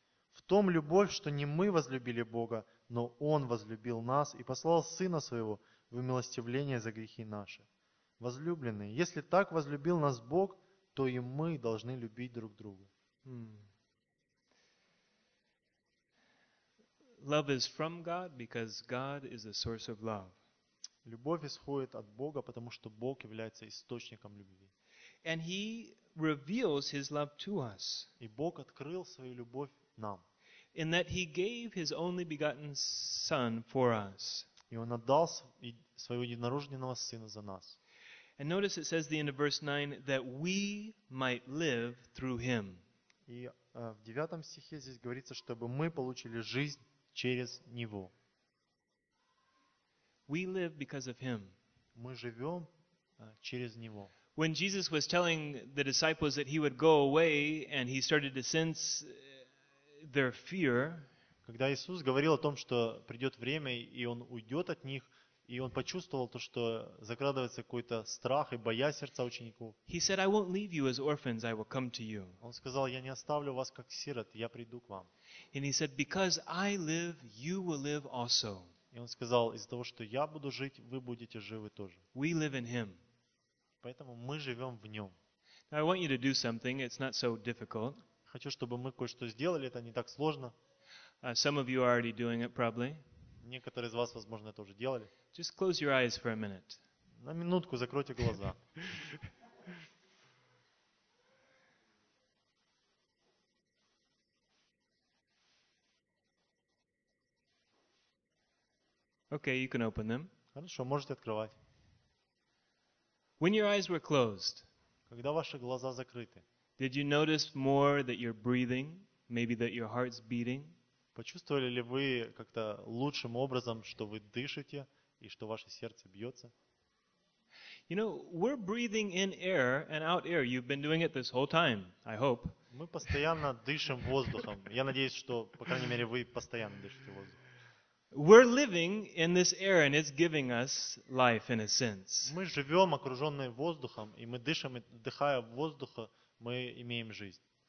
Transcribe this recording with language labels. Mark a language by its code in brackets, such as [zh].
[ru] В том любовь, что не мы возлюбили Бога, но Он возлюбил нас и послал Сына Своего в умилостивление за грехи наши. Возлюбленные, если так возлюбил нас Бог, то и мы должны любить друг друга. [en] Love is from God because God is the source of love. [ru] Любовь исходит от Бога, потому что Бог является источником любви. [en] And He reveals His love to us. [ru] И Бог открыл свою любовь нам. [en] In that He gave His only begotten Son for us. [ru] И Он отдал Своего единорожденного Сына за нас. [en] And notice it says the end of verse 9, that we might live through Him. [ru] И в 9 стихе здесь говорится, чтобы мы получили жизнь через Него. [en] We live because of Him. [ru] Мы живем через Него. [en] When Jesus was telling the disciples that He would go away, and He started to sense their fear, [ru] когда Иисус говорил о том, что придет время, и Он уйдет от них, и Он почувствовал то, что закрадывается какой-то страх и боязнь сердца учеников. [en] He said, I won't leave you as orphans, I will come to you. [ru] Он сказал, я не оставлю вас как сирот, я приду к вам. [en] And He said, because I live, you will live also. [ru] И Он сказал, из-за того, что я буду жить, вы будете живы тоже. [en] We live in Him. [ru] Поэтому мы живем в Нем. [en] Now I want you to do something, it's not so difficult. [ru] Хочу, чтобы мы кое-что сделали, это не так сложно. [en] Some of you are already doing it, probably. [ru] Некоторые из вас, возможно, это уже делали. [en] Just close your eyes for a minute. [ru] На минутку закройте глаза. [en] Okay, you can open them. [ru] Хорошо, можете открывать. [en] When your eyes were closed, [ru] когда ваши глаза закрыты, [en] did you notice more that you're breathing, maybe that your heart's beating? [ru] Почувствовали ли вы как-то лучшим образом, что вы дышите и что ваше сердце бьется? [en] You know, we're breathing in air and out air. You've been doing it this whole time, I hope. [ru] Мы постоянно дышим воздухом. Я надеюсь, что, по крайней мере, вы постоянно дышите воздухом. [en] We're living in this air and it's giving us life in a sense. [ru] Мы живем окруженные воздухом, и мы дышим, вдыхая воздух, мы имеем жизнь.